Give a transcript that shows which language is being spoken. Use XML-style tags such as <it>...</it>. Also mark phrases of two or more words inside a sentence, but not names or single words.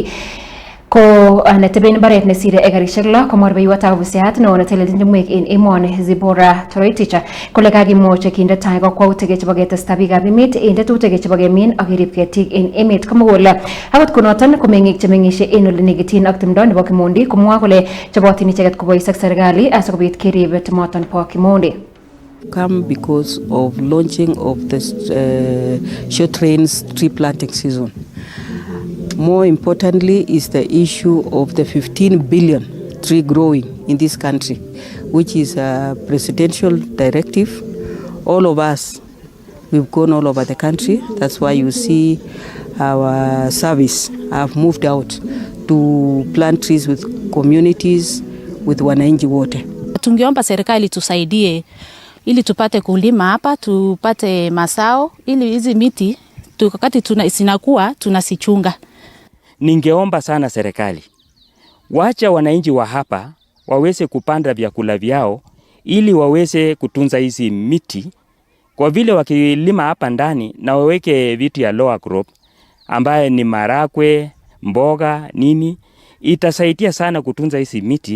<kln>Ko neteben mbaret nesire ekarishek 6 komor beiwatab ofisiat neo netelelchin timwek en emoni Zibora Toroitich kole kakimuch kinde tai kokwautik chebo ketesta biikab emet en tetutik chebo kemin ak kerib ketik en emet komugul. Akot konoton ko meng'ik chemeng'isie en ole nekityin ak timdo nebo Kimondi komwa kole chobotin icheket kobois ak serikali asikobit kerib timoton bo Kimondi.</kln> <en>Come because of launching of the short range tree planting season. More importantly is the issue of the 15 billion tree growing in this country, which is a presidential directive. All of us, we've gone all over the country. That's why you see our service have moved out to plant trees with communities, with</en> <sw>wananchi wote. Tungeomba serikali tusaidie ili tupate kulima hapa, tupate masao, ili hizi miti wakati zinakuwa tunasichunga. Ningeomba sana serikali wacha wananchi wa hapa waweze kupanda vyakula vyao ili waweze kutunza hizi miti, kwa vile wakilima hapa ndani na waweke vitu ya</sw> <en>lower crop</en> <sw>ambaye ni marakwe, mboga, nini, itasaidia sana kutunza hizi miti.</sw>